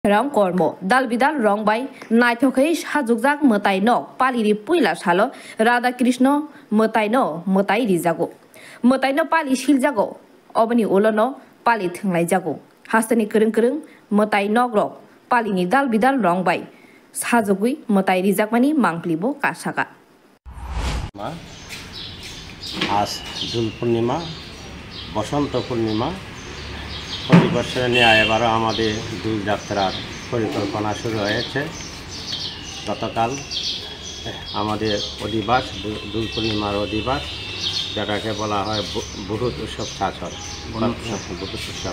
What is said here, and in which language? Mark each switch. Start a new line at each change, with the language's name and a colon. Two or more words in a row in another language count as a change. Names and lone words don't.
Kok Borok: Rong kormo dal bidal rong bai naithokei sajukjak mwtai no paliri puila salo Radha Krishna mwtai no mwtai rijago mwtai no pali siljago oboni ulono pali thunglaijago hastani kwrung mwtai nogrok palini dal bidal rong bai sajugui mwtai rijakmani mangplibo kasaka
Bangla: আজ দোল পূর্ণিমা বসন্ত পূর্ণিমা প্রতি বছর নিয়ে এবারও আমাদের দোল যাত্রার পরিকল্পনা শুরু হয়েছে। গতকাল আমাদের অধিবাস দোল পূর্ণিমার অধিবাস যেটাকে বলা হয় বহুত উৎসব ছাছর বহুত উৎসব।